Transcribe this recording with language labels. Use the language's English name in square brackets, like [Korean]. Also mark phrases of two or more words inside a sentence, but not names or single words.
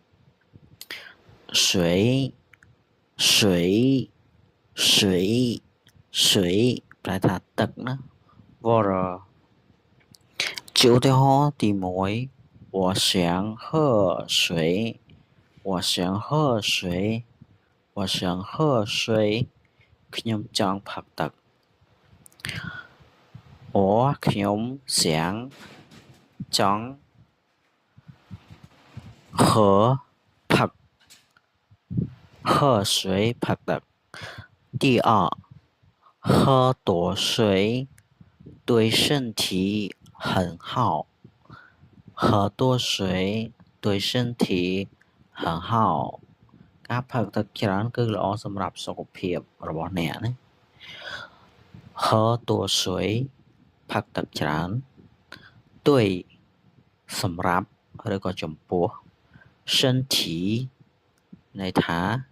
[Khmer] 水ប្រែថាទឹកណា water ជាឧទាហរណ៍ទី 1 [Chinese] 我想喝水 [Khmer] ខ្ញុំចង់ផឹកទឹក ខ្ញុំចង់ [Chinese] 喝水 [Khmer] ផឹកទឹក [Chinese] 第二喝多水对身体很好喝多水对身体很好 [Khmer] ការផឹកទឹកច្រើនគឺល្អសម្រាប់សុខភាពរបស់អ្នកណា [Chinese] 喝多水 [Khmer] ផឹកទឹកច្រើន对សម្រាប់ឬក៏ចំពោះ身体ន័យថា